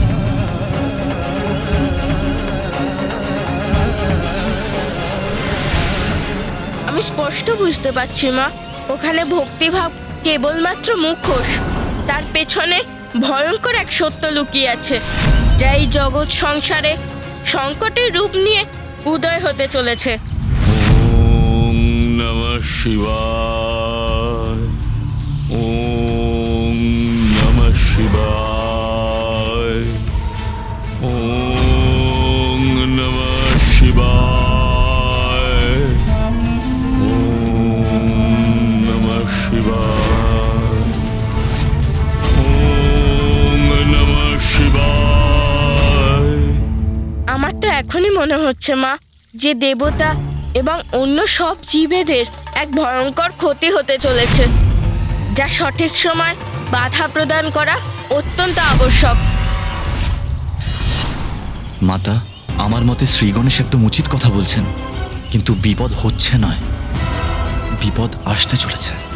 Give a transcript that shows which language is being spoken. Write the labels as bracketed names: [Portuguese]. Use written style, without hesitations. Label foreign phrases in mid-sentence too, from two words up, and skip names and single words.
[Bangla] আমি স্পষ্ট বুঝতে পারছি মা, ওখানে ভক্তিভাব কেবলমাত্র মুখোশ, তার পেছনে ভয়ঙ্কর এক সত্য লুকিয়ে আছে, যা এই জগৎ সংসারে সংকটের রূপ নিয়ে উদয় হতে চলেছে। [Sanskrit] ওম নমঃ শিবায়, ওম নমঃ শিবায়, ওম নমঃ শিবায়, ওম নমঃ শিবায়, ওম নমঃ শিবায়। [Bangla] আমার তো এখনই মনে হচ্ছে মা, যে দেবতা এবং অন্য সব জীবেদের এক ভয়ঙ্কর ক্ষতি হতে চলেছে, যা সঠিক সময় বাধা প্রদান করা অত্যন্ত আবশ্যক। মাতা, আমার মতে শ্রী গণেশ একদম উচিত কথা বলছেন, কিন্তু বিপদ হচ্ছে নয়, বিপদ আসতে চলেছে।